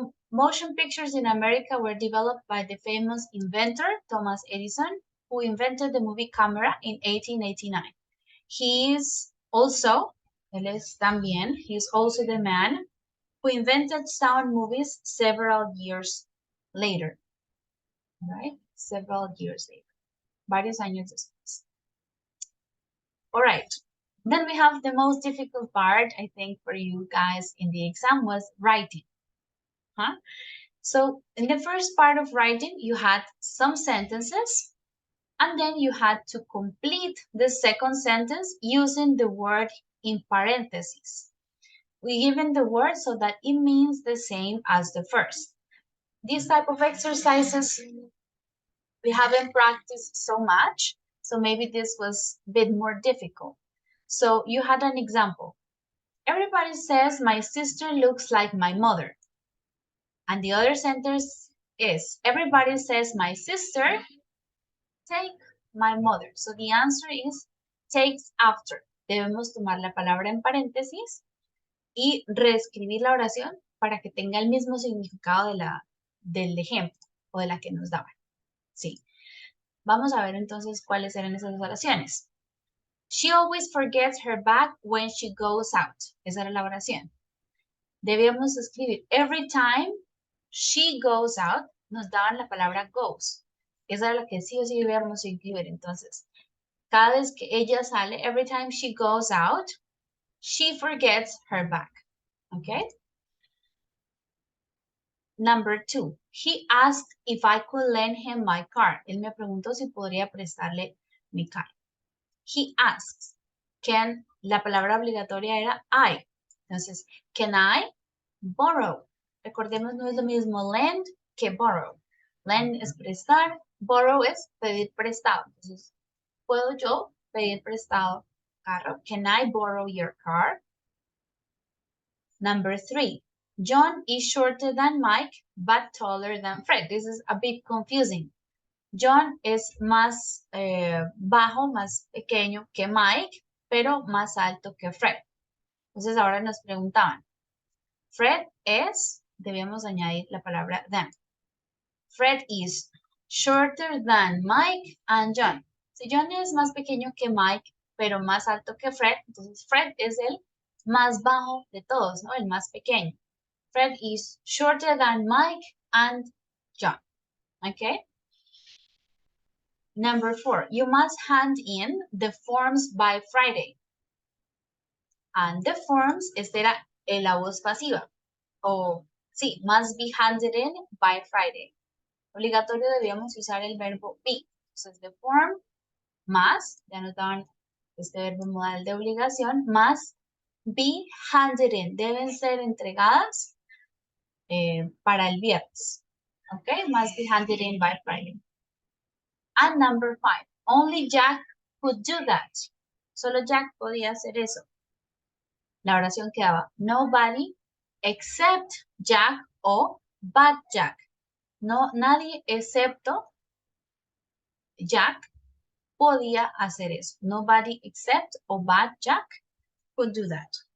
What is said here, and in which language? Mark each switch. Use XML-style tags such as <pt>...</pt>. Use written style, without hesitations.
<en>Motion pictures in America were developed by the famous inventor, Thomas Edison, who invented the movie camera in 1889. He is also,</en> <es>él es también,</es> <en>he is also the man who invented sound movies several years later, right? Several years later,</en> <es>varios años después.</es> <en>All right, then we have the most difficult part, I think, for you guys in the exam was writing. Huh? So in the first part of writing, you had some sentences, and then you had to complete the second sentence using the word in parentheses. We given the word so that it means the same as the first. These type of exercises we haven't practiced so much, so maybe this was a bit more difficult. So you had an example. Everybody says my sister looks like my mother. And the other sentence is, everybody says my sister take my mother. So the answer is takes after.</en> <es>Debemos tomar la palabra en paréntesis y reescribir la oración para que tenga el mismo significado del ejemplo o de la que nos daban. Sí. Vamos a ver entonces cuáles eran esas oraciones.</es> <en>She always forgets her bag when she goes out.</en> <es>Esa era la oración. Debíamos escribir</es> <en>every time she goes out,</en> <es>nos daban la palabra goes. Esa era la que sí o sí debíamos incluir. Entonces, cada vez que ella sale,</es> <en>every time she goes out, she forgets her bag. Okay? Number 2, he asked if I could lend him my car.</en> <es>Él me preguntó si podría prestarle mi carro.</es> <en>He asks.</en> <es>Can, la palabra obligatoria era I. Entonces,</es> <en>can I borrow?</en> <es>Recordemos, no es lo mismo lend que borrow. Lend es prestar, borrow es pedir prestado. Entonces, ¿puedo yo pedir prestado carro?</es> <en>Can I borrow your car? Number 3, John is shorter than Mike, but taller than Fred. This is a bit confusing.</en> <es>John es más bajo, más pequeño que Mike, pero más alto que Fred. Entonces ahora nos preguntaban, Fred es, debemos añadir la palabra than.</es> <en>Fred is shorter than Mike and John.</en> <es>Si John es más pequeño que Mike, pero más alto que Fred, entonces Fred es el más bajo de todos, ¿no? El más pequeño.</es> <en>Fred is shorter than Mike and John. Okay? Number 4, you must hand in the forms by Friday. And the forms,</en> <es>esta era la voz pasiva. O, sí,</es> <en>must be handed in by Friday.</en> <es>Obligatorio debíamos usar el verbo be. Entonces,</es> <en>the form, must,</en> <es>ya notaban este verbo modal de obligación,</es> <en>must be handed in.</en> <es>Deben ser entregadas para el viernes.</es> <en>Okay, must be handed in by Friday. And number 5, only Jack could do that.</en> <es>Solo Jack podía hacer eso. La oración quedaba,</es> <en>nobody except Jack</en> <es>o</es> <en>but Jack.</en> <es>No, nadie excepto Jack podía hacer eso.</es> <en>Nobody except or but Jack could do that.</en>